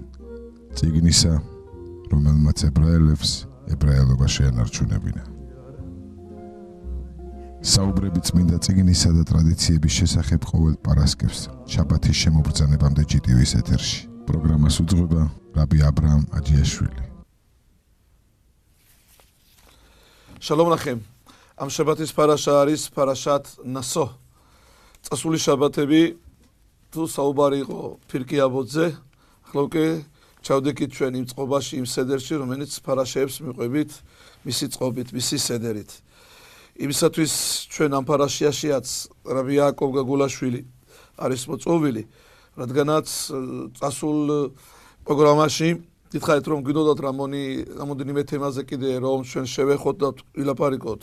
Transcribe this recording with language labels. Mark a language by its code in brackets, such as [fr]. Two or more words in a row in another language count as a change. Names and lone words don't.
[ka] წიგნისა, რომელმაც ებრაელებს ებრაელობა შეენარჩუნებინა. საუბრები წმინდა წიგნისა და ტრადიციების შესახებ ყოველ პარასკევს შაბათის შემობრძანებამდე GTV-ის ეთერში. პროგრამას უძღვება რაბი აბრაამ აჯიაშვილი. [he] שלום לכם. [ka] Am Shabbatis parasha არის [he] פרשת נשא. [ka] წასული შაბათები თუ საუბარი იყო ფირკი აბოძზე, ახლა უკვე ჩავდექით ჩვენ იმ წყობაში, იმ სედერში, რომელიც parashებს მიყვებით მისი წყობით, მისი სედერით. იმისათვის ჩვენ ამ parashiyashiyats რაბი იაკოვ გაგულაშვილი არის მოწვეული, რადგანაც წასულ პროგრამაში გითხარით რომ გინდოდათ რამოდენიმე თემაზე კიდე რომ ჩვენ შევეხოთ და ვილაპარაკოთ.